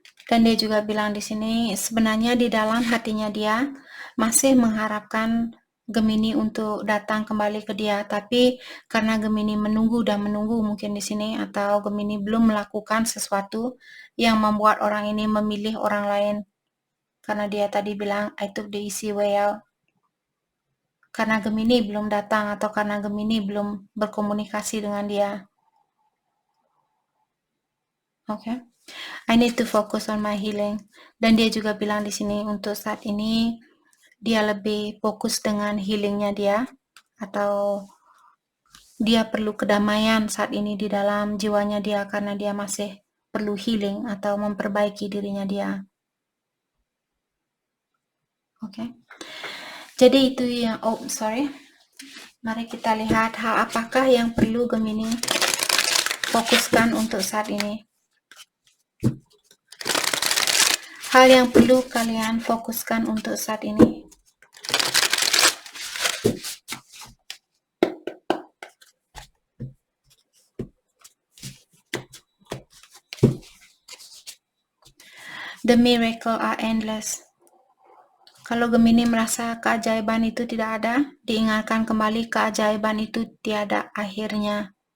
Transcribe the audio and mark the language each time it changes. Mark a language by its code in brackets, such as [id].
[id] Dan dia juga bilang di sini sebenarnya di dalam hatinya dia masih mengharapkan Gemini untuk datang kembali ke dia, tapi karena Gemini menunggu dan menunggu mungkin di sini, atau Gemini belum melakukan sesuatu yang membuat orang ini memilih orang lain. Karena dia tadi bilang [en] I took the easy way out. [id] Karena Gemini belum datang atau karena Gemini belum berkomunikasi dengan dia. [en] Okay. I need to focus on my healing. [id] Dan dia juga bilang di sini untuk saat ini dia lebih fokus dengan healingnya dia, atau dia perlu kedamaian saat ini di dalam jiwanya dia karena dia masih perlu healing atau memperbaiki dirinya dia. Okay. Jadi itu yang mari kita lihat hal apakah yang perlu Gemini fokuskan untuk saat ini. Hal yang perlu kalian fokuskan untuk saat ini. [en] The miracle are endless. [id] Kalau Gemini merasa keajaiban itu tidak ada, diingatkan kembali keajaiban itu tiada akhirnya.